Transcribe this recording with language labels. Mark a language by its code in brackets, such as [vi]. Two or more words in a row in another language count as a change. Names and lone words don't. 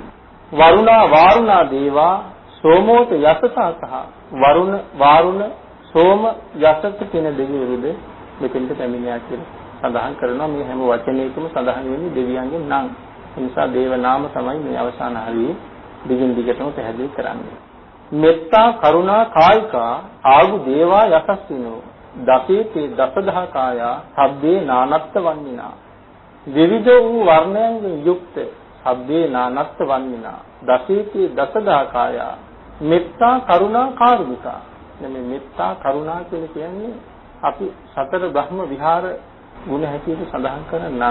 [pi] වරුණා වාරුණා දේවා සෝමෝත යසසසහ [si] වරුණ වාරුණ සෝම යසස කියන දෙවිවරුද මෙතෙන්ට පැමිණියා කියලා සඳහන් කරනවා. මේ හැම වචනයකම සඳහන් වෙන්නේ දෙවියන්ගේ නම්. ඒ නිසා දේව නාම තමයි මේ අවසාන හරියේ දිගින් දිගටම පැහැදිලි කරන්නේ. [pi] මෙත්තා කරුණා කායිකා ආගු දේවා යසස්සිනෝ දසේතේ දසදහ කායා සබ්බේ නානත්ත වන්නිනා. [si] විවිධ වූ වර්ණයන්ගෙන් යුක්ත [pi] සබ්බේ නානත්ත වන්නිනා දසේතේ දසදහ කායා මෙත්තා කරුණා කාරුණිකා. [si] මේ මෙත්තා කරුණා කියන්නේ අපි සතර බ්‍රහ්ම විහාර ගුණ හැටියට සඳහන් කරන නම්.